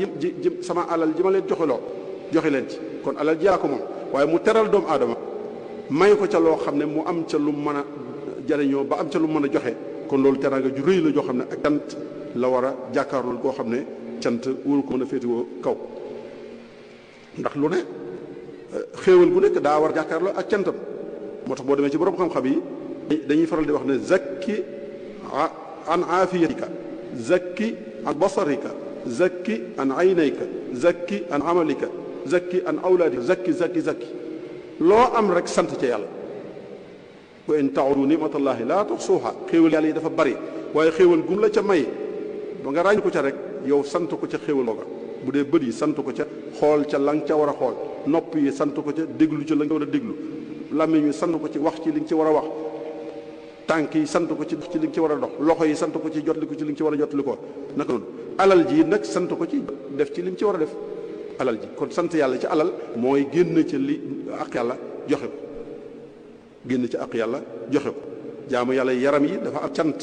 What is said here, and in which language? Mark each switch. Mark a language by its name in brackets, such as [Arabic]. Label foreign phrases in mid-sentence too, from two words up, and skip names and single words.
[Wolof] sama alal ji ma leen joxeloo joxe leen ci kon alal ji yàllaa ko moom waaye mu teral doomu aadama may ko ca loo xam ne mu am ca lu mën a jariñoo ba am ca lu mën a joxe kon loolu teraanga ju rëy la joo xam ne ak cant la war a jàkkaarlool koo xam ne cant wóoru ko mën a féetewoo kaw ndax lu ne xéewal gu nekk daa war a jàkkaarloo ak cantam moo tax boo demee ci borom xam-xam yi dañuy faral di wax ne zakki [Arabic] عن عافيتك [Wolof] zakki [Arabic] عن بصرك [Wolof] zakki [Arabic] عن عينيك [Wolof] zakki [Arabic] عن عملك [Wolof] zakki [Arabic] عن أولادك [Wolof] zakki loo am rek sant ca yàlla [Arabic] وإن تعدوا نعمة الله لا تحصوها [Wolof] xéewal yàlla yi dafa bari waaye xéewal gum la ca may ba nga ràññ ko ca rek yow sant ko ca xéewal googa bu dee bët yi sant ko ca xool ca la nga ca war a xool nopp yi sant ko ca déglu ca la nga war a déglu làmmiñ yi sant ko ci wax ci li nga ci war a wax tànk yi sant ko ci dox ci li nga ci war a dox loxo yi sant ko ci jotli ko ci li nga ci war a jotli ko naka noonu alal ji nag sant ko ci def ci li nga ci war a def alal ji kon sant yàlla ci alal mooy génn ca li ak yàlla joxe ko génn ci ak yàlla joxe ko jaamu yàlla yaram yi dafa am